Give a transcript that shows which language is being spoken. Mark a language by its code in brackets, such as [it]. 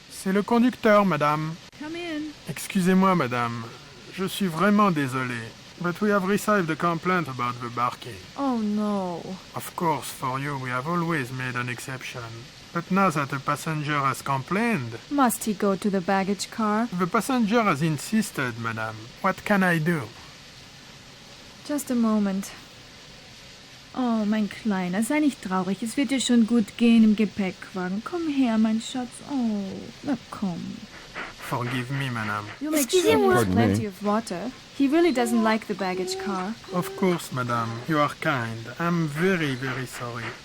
[fr] C'est le conducteur, madame. [en] Come in. [fr] Excusez-moi, madame. Je suis vraiment désolé. [en] But we have received a complaint about the barking. Oh no. Of course, for you we have always made an exception. But now that a passenger has complained... Must he go to the baggage car? The passenger has insisted, madame. What can I do? Just a moment. [de] Oh, mein Kleiner, sei nicht traurig. Es wird dir schon gut gehen im Gepäckwagen. Komm her, mein Schatz. Oh, na komm. [en] Forgive me, madame. You make sure there's plenty of water. He really doesn't like the baggage car. Of course, madame. You are kind. I'm very, very sorry.